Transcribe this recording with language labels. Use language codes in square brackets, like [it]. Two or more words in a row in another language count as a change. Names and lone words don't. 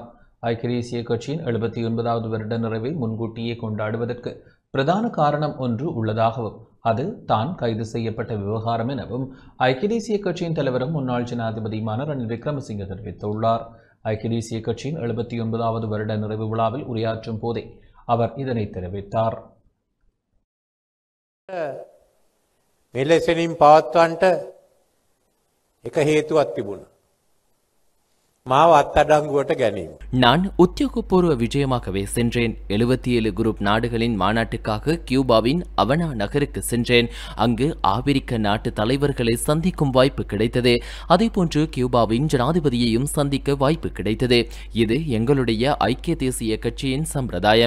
[ta] ஐக்கிய தேசிய கட்சியின் 79வது வருட நிறைவை முன்கூட்டியே கொண்டாடுவதற்கு பிரதான காரணம் ஒன்று உள்ளதாகவும் அது தான் கைது செய்யப்பட்ட விவகாரம் எனவும் ஐக்கிய தேசிய கட்சியின் தலைவரும் முன்னாள் ஜனாதிபதியுமான ரணில் விக்ரமசிங்கே தெரிவித்துள்ளார். ஐக்கிய தேசிய கட்சியின் 79வது வருட நிறைவு விழாவில் உரையாற்றும் போதே அவர் இதனை தெரிவித்தார். [si] මෙලෙසින් පවත්වන්නට එක හේතුවක් තිබුණා. මාව අත්අඩංගුවට ගැනීම. [ta] நான் உத்தியோகபூர்வ விஜயமாகவே சென்றேன். 77 குரூப் நாடுகளின் மாநாட்டுக்காக கியூபாவின் அவனா நகருக்கு சென்றேன். அங்கு ஆப்பிரிக்க நாட்டு தலைவர்களை சந்திக்கும் வாய்ப்பு கிடைத்தது. அதேபோன்று கியூபாவின் ஜனாதிபதியையும் சந்திக்க வாய்ப்பு கிடைத்தது. இது எங்களுடைய ஐக்கிய தேசிய கட்சியின் சம்பிரதாயம்.